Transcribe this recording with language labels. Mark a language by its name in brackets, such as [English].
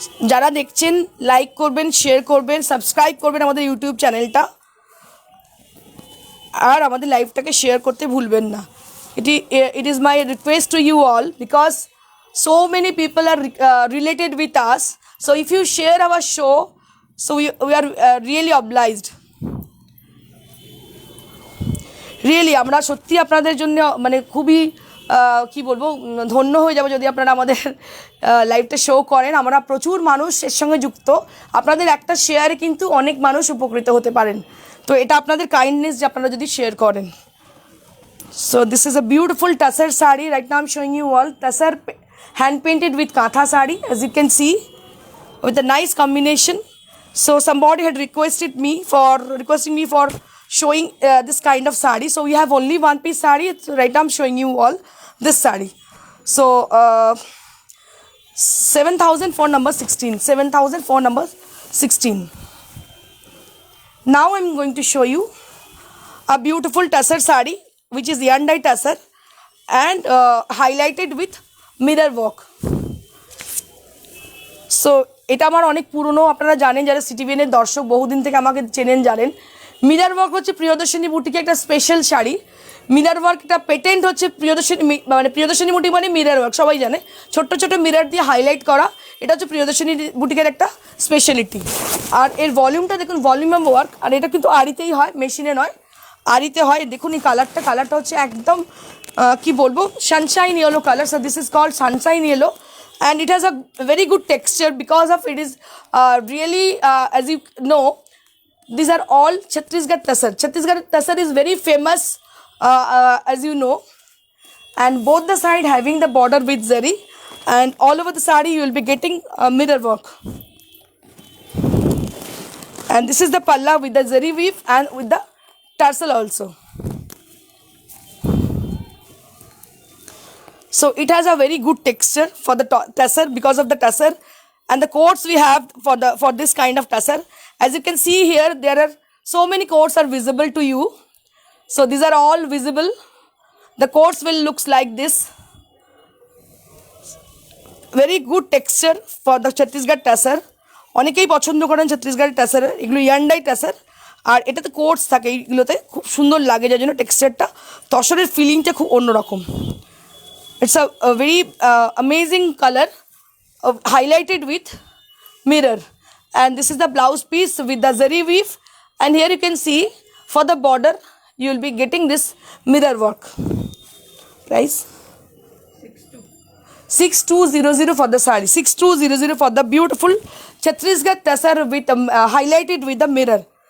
[Bangla] যারা দেখছেন লাইক করবেন, শেয়ার করবেন, সাবস্ক্রাইব করবেন আমাদের ইউটিউব চ্যানেলটা, আর আমাদের লাইভটাকে শেয়ার করতে ভুলবেন না। [English] It is my request to you all, because so many people are related with us. So if you share our show, so we are really obliged. [Bangla] Really আমরা সত্যি আপনাদের জন্য মানে খুবই কি বলবো, ধন্য হয়ে যাব যদি আপনারা আমাদের লাইভটা শো করেন। আমরা প্রচুর মানুষ এর সঙ্গে যুক্ত, আপনাদের একটা শেয়ারে কিন্তু অনেক মানুষ উপকৃত হতে পারেন। তো এটা আপনাদের কাইন্ডনেস যে আপনারা যদি শেয়ার করেন। [English] So this is a beautiful tussar sari. Right now I'm showing you all tussar hand painted with kantha sari, as you can see, with a nice combination. So somebody had requesting me for showing this kind of sari. So we have only one piece sari. Right now I'm showing you all this sari. So 7,000 for number 16. 7,000 for number 16. Now I'm going to show you a beautiful tussar sari, which is yarn dye tussar and highlighted with mirror work. [Bangla] So এটা আমার অনেক পুরনো, আপনারা জানেন যারা সিটিভিএনের দর্শক বহুদিন থেকে আমাকে চেনেন জানেন। মিরর ওয়ার্ক হচ্ছে প্রিয়দর্শিনী বুটিকে একটা স্পেশাল শাড়ি। মিরর ওয়ার্ক একটা পেটেন্ট হচ্ছে প্রিয়দর্শিনী, মানে প্রিয়দর্শিনী বুটিক মানে মিরর ওয়ার্ক, সবাই জানে ছোট্ট ছোট মিরর দিয়ে হাইলাইট করা, এটা হচ্ছে প্রিয়দর্শিনী বুটিকের একটা স্পেশালিটি। আর এর ভলিউমটা দেখুন, [English] volume of work, [Bangla] আর এটা কিন্তু আরিতেই হয়, মেশিনে নয়, আরিতে হয়। দেখুন এই কালারটা হচ্ছে একদম কি বলবো, Sunshine yellow colour. [English] So this is called sunshine yellow and it has a very good texture because of it is really as you know, these are all Chhattisgarh tussar. Chhattisgarh tussar is very famous as you know, and both the side having the border with zari, and all over the sari you will be getting mirror work. And this is the palla with the zari weave and with the tassel also. So it has a very good texture for the tussar because of the tussar, and the coats we have for this kind of tussar. As you can see here, there are so many coats are visible to you. So these are all visible. The coats will looks like this. Very good texture for the Chhattisgarh tussar. [Bangla] অনেকেই পছন্দ করেন ছত্তিশগড় টাসার, এগুলো yarn die tussar, আর এটাতে quotes থাকে, এইগুলোতে খুব সুন্দর লাগে, যার জন্য টেক্সচারটা তসরের ফিলিংটা খুব অন্যরকম। [English] It's a very amazing color highlighted with mirror, and this is the blouse piece with the zari weave, and here you can see for the border you will be getting this mirror work. Price 6200 for the sari, 6200 for the beautiful Chhattisgarh tussar with highlighted with the mirror.